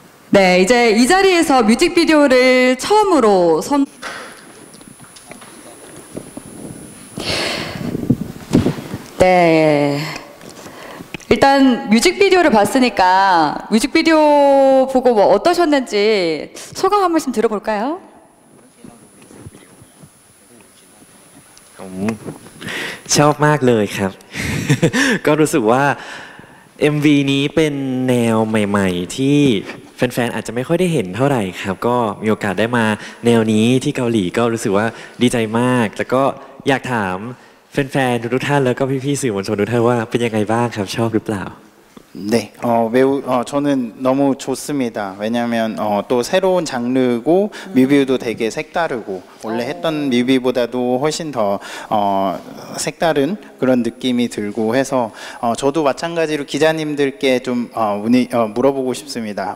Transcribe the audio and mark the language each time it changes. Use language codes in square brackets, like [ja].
[ko] 네, 이제 이 자리에서 뮤직비디오를 처음으로 네, 일단 뮤직비디오를 봤으니까 뮤직비디오 보고 뭐 어떠셨는지 소감 한 말씀 들어볼까요? [th] ชอบมากเลยครับ ก็รู้สึกว่า MV นี้เป็นแนวใหม่ๆที่แฟนๆอาจจะไม่ค่อยได้เห็นเท่าไหร่ครับก็มีโอกาสได้มาแนวนี้ที่เกาหลีก็รู้สึกว่าดีใจมากแล้วก็อยากถามแฟนๆทุกท่านแล้วก็พี่ๆสื่อมวลชนทุกท่านว่าเป็นยังไงบ้างครับชอบหรือเปล่า [ko] 네, 매우 저는 너무 좋습니다. 왜냐하면 또 새로운 장르고 뮤비도 되게 색다르고 원래 했던 뮤비보다도 훨씬 더 색다른 그런 느낌이 들고 해서 저도 마찬가지로 기자님들께 좀 물어보고 싶습니다.